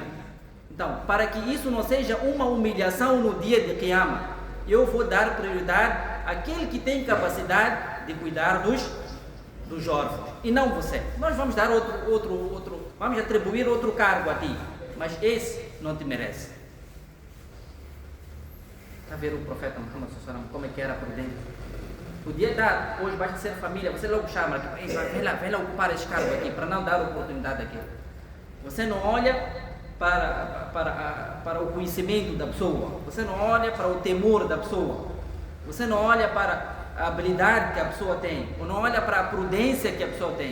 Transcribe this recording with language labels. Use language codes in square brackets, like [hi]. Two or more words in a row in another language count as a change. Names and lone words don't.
[pt] Então, para que isso não seja uma humilhação no dia de Qiyamah, eu vou dar prioridade àquele que tem capacidade de cuidar dos órfãos, e não você. Nós vamos dar vamos atribuir outro cargo a ti, mas esse não te merece. Está a ver o profeta Muhammad [ar] صلى الله عليه وسلم [pt] como é que era prudente? Podia dar, hoje basta ser família, você logo chama aqui, vem lá ocupar esse cargo aqui, para não dar oportunidade aqui. Você não olha para o conhecimento da pessoa, você não olha para o temor da pessoa, você não olha para a habilidade que a pessoa tem, ou não olha para a prudência que a pessoa tem.